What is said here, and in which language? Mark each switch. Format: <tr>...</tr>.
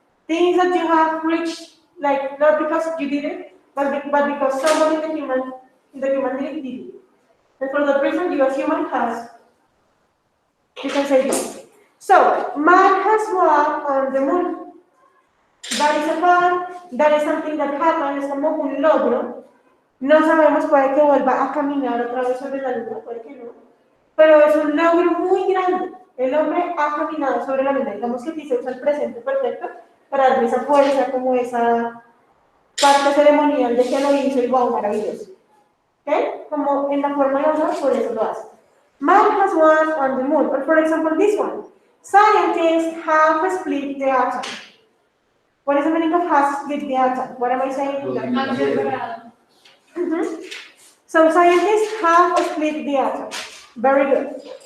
<en>Things that you have reached, like not because you did it, but because somebody in the human did it. And for that reason, you as human has, you can say this. So, man has walked on the moon. That is a fact, that is something that happened,</en> <es>es como un logro. No sabemos, puede que vuelva a caminar otra vez sobre la luna, puede que no. Pero es un logro muy grande. El hombre ha caminado sobre la luna. Digamos que aquí se usa el presente perfecto para darle esa fuerza, como esa parte ceremonial de que lo hizo y wow, maravilloso. ¿Ok? Como en la forma de honor, por eso lo hace.</es> <en>Man has walked on the moon. Or for example, this one. Scientists have split the atom. What is the meaning of has split the atom? What am I saying?</en> <es>Han separado.</es> <en>So scientists have split the atom. Very good.</en>